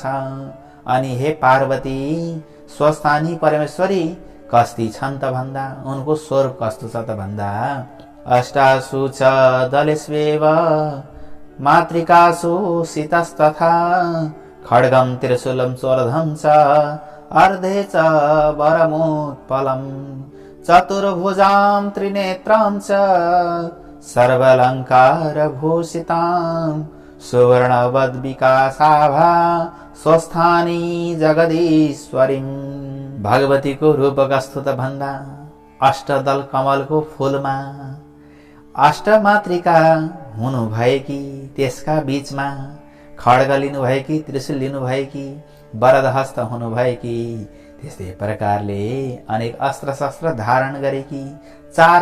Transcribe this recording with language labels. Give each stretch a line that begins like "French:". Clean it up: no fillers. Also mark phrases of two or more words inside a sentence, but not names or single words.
Nepali: अनि हे पार्वती, स्वस्थानी परमेश्वरी कस्ती छन् त भन्दा उनको स्वरूप कस्तो छ त भन्दा
Sanskrit: अष्टासु च दलेष्वेव मातृकासु सीतस्तथा खड्गम त्रिशूलं चोरधं च अर्धे च वरमुत्पलं चतुर्भुजां त्रिनेत्रां च सर्वालंकार भूषितां सुवर्णवद्विकासाभा स्वस्थानी जगदीश्वरीं।
Nepali: भगवतीको रूप कस्तो त भन्दा अष्टदल कमलको फूलमा अष्टमातृका हुनु भएकी, त्यसका बीचमा खड्ग लिनु भएकी, त्रिशूल लिनु भएकी, वरदहस्त हुनु भएकी, त्यस्तै प्रकारले अनेक अस्त्र शस्त्र धारण गरेकी, 4